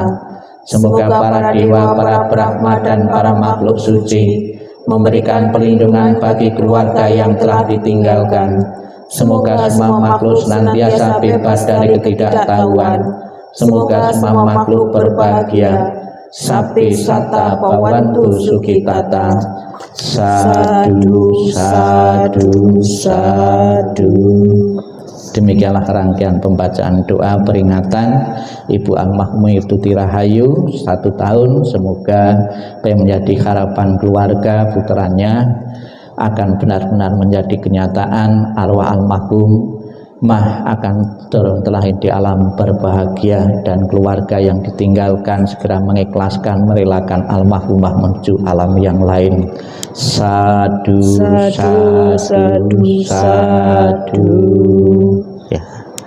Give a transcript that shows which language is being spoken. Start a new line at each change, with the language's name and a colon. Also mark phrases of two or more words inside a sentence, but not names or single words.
Indonesian: Semoga para dewa, para Brahma dan para makhluk suci memberikan perlindungan bagi keluarga yang telah ditinggalkan. Semoga semua makhluk senantiasa bebas dari ketidaktahuan. Semoga semua makhluk berbahagia.
Pali: Sapi sata bawantu sukitata.
Indonesian: Sadu, sadu, sadu. Demikianlah rangkaian pembacaan doa peringatan Ibu Almarhumah Ibu Tuti Rahayu 1 tahun. Semoga apa yang menjadi harapan keluarga putranya akan benar-benar menjadi kenyataan. Arwah almarhum akan turun terlahir di alam berbahagia, dan keluarga yang ditinggalkan segera mengikhlaskan merelakan almarhumah menuju alam yang lain. Sadu, sadu, sadu, sadu. Ya.